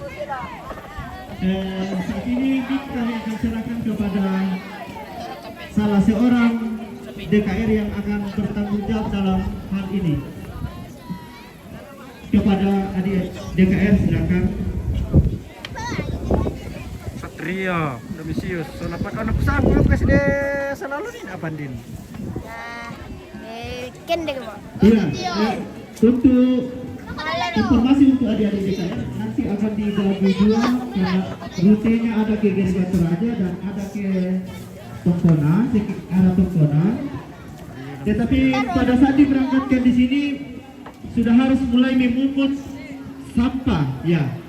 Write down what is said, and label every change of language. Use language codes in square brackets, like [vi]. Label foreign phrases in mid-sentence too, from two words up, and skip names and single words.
[id] Saat ini kami akan serahkan kepada salah seorang DKR yang akan bertanggung jawab dalam hal ini. Kepada adik DKR silakan. Satria, Domisius. So dapat anak sanggup kasih deh selalu nih apa din? [sda] Kendek mo. [id] Iya, untuk informasi untuk adik-adik DKR nanti akan dibagi dua karena rutenya ada ke gereja Toraja dan ada ke Tongkonan, arah Tongkonan. Tetapi pada saat diberangkatkan di sini sudah harus mulai memungut sampah, ya.